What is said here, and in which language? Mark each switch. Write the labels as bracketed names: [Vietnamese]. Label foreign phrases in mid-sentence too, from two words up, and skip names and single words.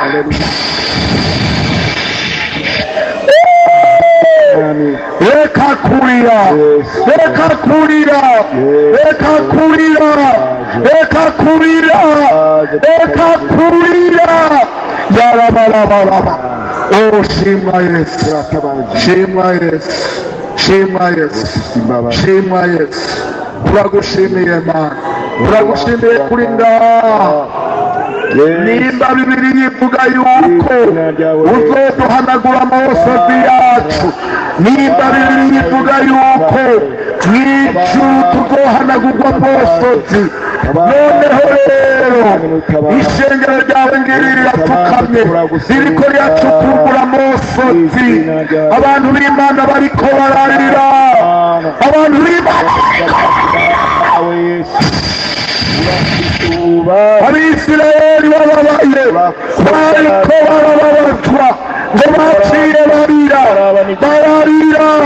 [Rundi] reka kurira reka kurira reka kurira reka kurira reka kurira yarabaraba oh shima Yesu shima Yesu shima Yesu shima Yesu turagushimiye Mana turagushimiye kuri ngaha nimba Bibiri yivuga yuko uzoduhanagura amosozi yacu nimba Bibiri yivuga yuko mw'ijuru tuzohanagurwa amosozi noneho rero ishengero ryawe ngiri rirapfukamye ririko riracukurwa amosozi abantu b'Imana bariko bararira abantu b'Imana Abisirayeli bababaye bababaye bariko barababazwa ngo baciye bararira